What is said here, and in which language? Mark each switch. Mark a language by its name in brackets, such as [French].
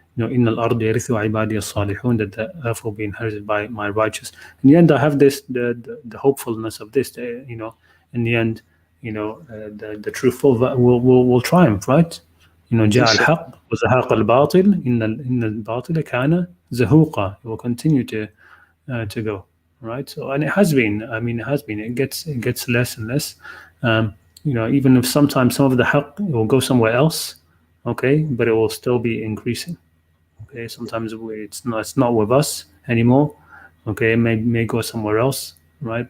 [Arabic] إن الأرض يرثها عبادي الصالحون, [English] that the earth will be inherited by my righteous. In the end, I have this the hopefulness of this. In the end, the truthful will triumph, right? [Arabic] جاء الحق وزهق الباطل إن الباطل كان زهوقا. [English] It will continue to go, right? So, and it has been. I mean, it has been. It gets less and less. Even if sometimes some of the haqq will go somewhere else, okay, but it will still be increasing. Okay, sometimes it's not with us anymore. Okay, it may go somewhere else, right?